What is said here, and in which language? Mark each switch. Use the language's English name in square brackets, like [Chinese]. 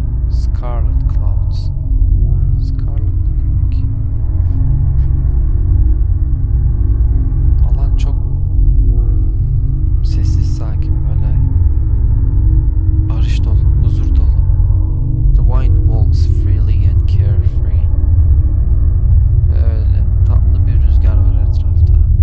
[English] Scarlet clouds. Scarlet [Turkish] ne demek? Alan çok sessiz, sakin, böyle barış dolu, huzur dolu. [English] The wind walks freely and carefree. [Turkish] Böyle tatlı bir rüzgar var etrafta.